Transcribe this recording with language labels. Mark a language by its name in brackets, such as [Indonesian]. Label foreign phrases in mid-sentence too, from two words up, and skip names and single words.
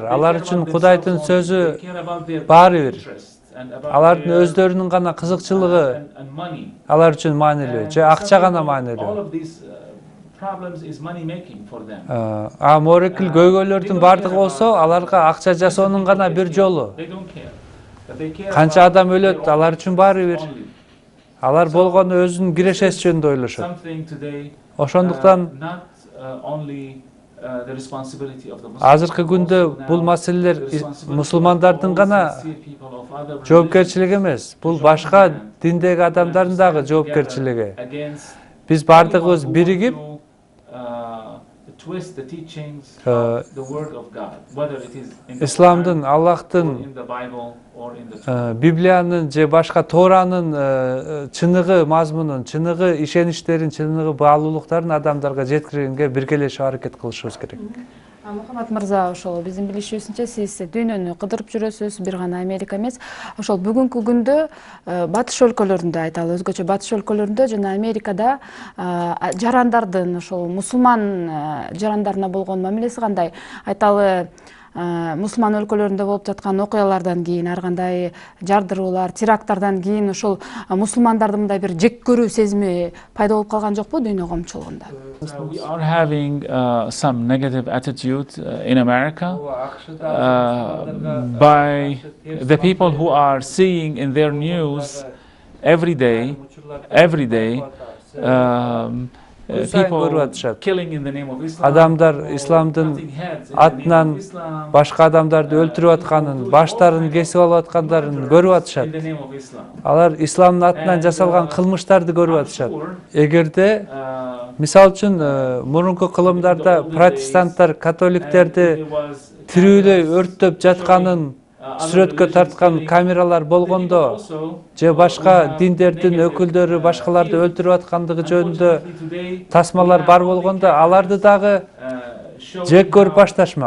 [Kyrgyz] Алар үчүн Кудайдын сөзү баары бир. Алардын өздөрүнүн гана кызыкчылыгы алар үчүн маанилүү, же акча гана маанилүү. Морекил көйгөйлөрдүн бардыгы болсо, аларга акча жасоонун гана бир жолу. [English] that they care [Kyrgyz] Kança [English] about [Kyrgyz] adam [English] their [Kyrgyz] ölөt, [English] own [Kyrgyz] алар үчүн баары бир. [English] only. [Kyrgyz] Алар болгону өзүнүн кирешеси жөнүндө ойлошот. [English] Something today, [Kyrgyz] Ошондуктан [English] not only the responsibility of the Muslims, [Kyrgyz] азыркы күндө [English] also [Kyrgyz] бул [English] now [Kyrgyz] маселелер [English] the responsibility [Kyrgyz] мусулмандардын [English] of all [Kyrgyz] гана [English] sincere people of other religions [Kyrgyz] жоопкерчилиги эмес, бул башка диндеги адамдардын дагы жоопкерчилиги. [English] against [Kyrgyz] Биз баардыгыбыз [English] anyone who [Kyrgyz] биригип [English] want to twist the teachings of the word of God, whether it is in the [Kyrgyz] исламдын, [English] Quran, or [Kyrgyz] Аллахтын, [English] in the Bible, or in the Torah. [Kyrgyz] Библиянын же башка Торанын чыныгы мазмунун, чыныгы ишеничтерин, чыныгы баалуулуктарын адамдарга жеткиргенге биргелешип аракет кылышыбыз керек. Мухаммад мырза, ошол биздин билишибизче сиз дүйнөнү кыдырып жүрөсүз, бир гана Америка эмес. Ошол бүгүнкү күндө батыш өлкөлөрүндө айталы, өзгөчө батыш өлкөлөрүндө жана Америкада жарандардын, ошол мусулман жарандарына болгон мамилеси кандай? Айталы, мусулман өлкөлөрүндө болуп жаткан окуялардан кийин, ар кандай жардыруулар, теракттардан кийин ошол мусулмандардын мындай бир жек көрүү сезими пайда болуп калган жокпу дүйнө коомчулугунда? [English] We are having some negative attitude in America by the people who are seeing in their news every day people killing in the name of Islam. [Kyrgyz] Адамдар исламдын атынан башка адамдарды өлтүрүп атканын, баштарын кесип алып аткандарын көрүп атышат. Алар исламдын атынан жасалган кылмыштарды көрүп атышат. Эгерде мисал үчүн мурунку кылымдарда протестанттар католиктерди тирүүлөй өрттөп жатканын сүрөткө тарткан камералар болгондо же башка диндердин өкүлдөрү башкаларды өлтүрүп аткандыгы жөнүндө тасмалар бар болгондо аларды дагы жек көрүп башташмак.